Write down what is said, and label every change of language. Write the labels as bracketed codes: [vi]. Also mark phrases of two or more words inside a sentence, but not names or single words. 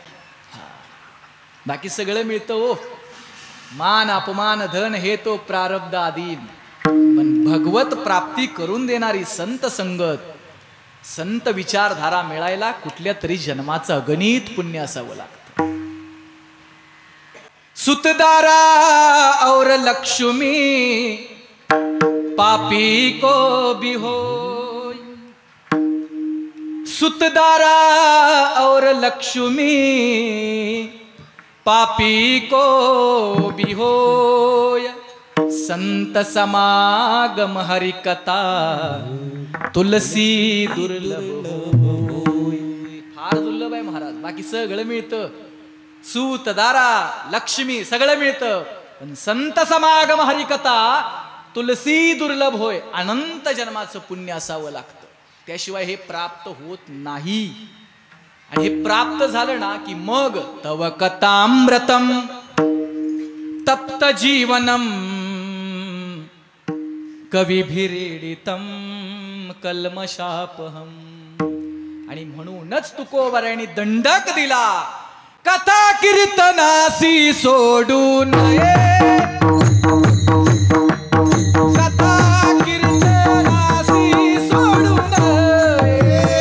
[mr] बाकी सगळं मिळतं हो. मान अपमान धन हे तो प्रारब्ध आदीन. पण भगवत प्राप्ती करून देणारी संत संगत, संत विचारधारा मिळायला कुठल्या तरी जन्माचं अगणित पुण्य असावं लागतं. [hi] सुतदारा और लक्ष्मी पापी को भी होय. सुतदारा और लक्ष्मी पापी को भी होय. संत समागम हरि कथा तुलसी दुर्लभ होय. [mr] फार दुर्लभ आहे महाराज. बाकी सगळं मिळतं. सूत दारा लक्ष्मी सगळं मिळतं. [hi] पण संत समागम हरिकथा तुलसी दुर्लभ होय. [mr] अनंत जन्माचं पुण्य असावं लागतं. त्याशिवाय हे प्राप्त होत नाही. आणि हे प्राप्त झालं ना की मग [sa] तव कथामृतम तप्त जीवनम कविभिरीडितम कल्मशापहम. [mr] आणि म्हणूनच तुकोबरायांनी दंडक दिला, कथा कीर्तनासी सोडू नये. कथा कीर्तनासी सोडू नये.